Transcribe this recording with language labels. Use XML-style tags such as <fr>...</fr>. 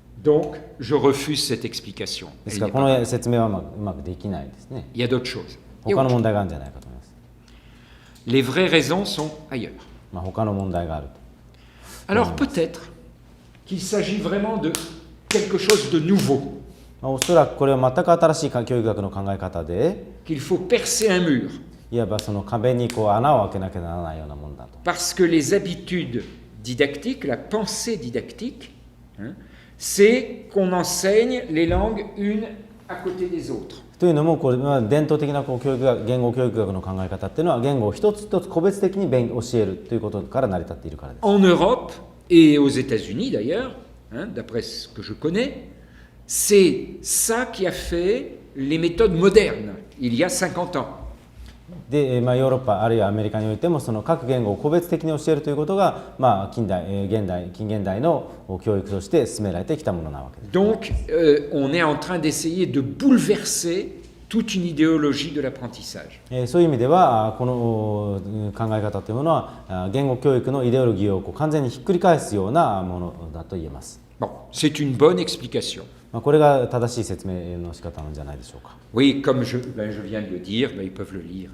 <fr>Donc, je refuse cette explication.</fr> <ja>です</ja> <fr>Elle</fr> <ja>からこ</ja> <fr>pas</fr> <ja>の説明はうまくできないですね。</ja> <fr>Il y a d'autres choses.</fr> <ja>他の問題があるんじゃないかと思います。</ja> <fr>Les vraies raisons sont ailleurs.</fr> <ja>他の問題があると。</ja> <fr>Alors peut-être qu'il s'agit vraiment de quelque chose de nouveau,</fr> <ja>おそらくこれは全く新しい教育学の考え方で、</ja> <fr>qu'il faut percer un mur,</fr> <ja>いわばその壁に穴を開けなきゃならないようなものだと。</ja> <fr>parce que les habitudes didactiques, la pensée didactique, hein, c'est qu'on enseigne les langues une à côté des autres.</fr> <ja>というのもこれは伝統的な教育学、言語教育学の考え方っていうのは言語を一つ一つ個別的に教えるということから成り立っているからです。</ja> <fr>En Europe et aux États-Unis d'ailleurs, hein, d'après ce que je connais, c'est ça qui a fait les méthodes modernes il y a 50 ans.</fr> <ja>で、ヨーロッパあるいはアメリカにおいてもその各言語を個別的に教えるということが、近現代の教育として進められてきたものなわけです。</ja> <fr>Donc, on est en train d'essayer de bouleverser toute une idéologie de l'apprentissage.</fr> <ja>そういう意味ではこの考え方というものは言語教育のイデオロギーを完全にひっくり返すようなものだと言えます。</ja> <fr>Bon, c'est une bonne explication.</fr> <ja>これが正しい説明の仕方なんじゃないでしょうか。</ja> <fr>Oui, comme je viens de le dire, ils peuvent le lire.</fr>